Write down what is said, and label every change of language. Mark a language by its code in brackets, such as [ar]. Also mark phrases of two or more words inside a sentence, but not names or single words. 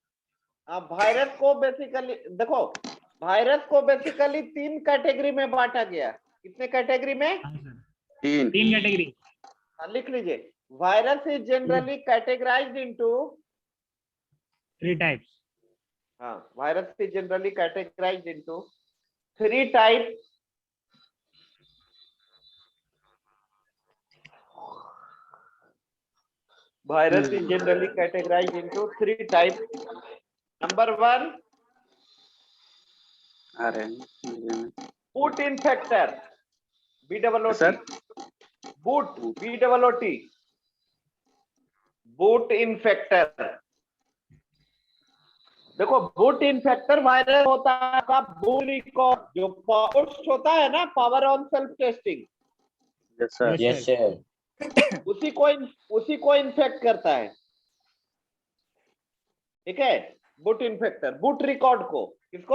[hi] वायरस को बेसिकली देखो, वायरस को बेसिकली 3 कैटेगरी में बांटा गया। कितने कैटेगरी में? हाँ सर, 3 3 कैटेगरी। लिख लीजिए। [en] virus is generally categorized into 3 types. हाँ, virus is generally categorized into 3 types. Virus is generally categorized into 3 types. Number 1, [hi] आ रहे हैं। [en] boot infector, BOOT. [hi] सर [en] boot, BOOT. boot infector. [hi] देखो, [en] boot infector [hi] वायरस होता है आपका BOOT, जो पोस्ट होता है ना, [en] power on self testing, yes sir yes sir. [hi] उसी को इन्फेक्ट करता है। ठीक है, [en] boot infector, boot record [hi] को, किसको?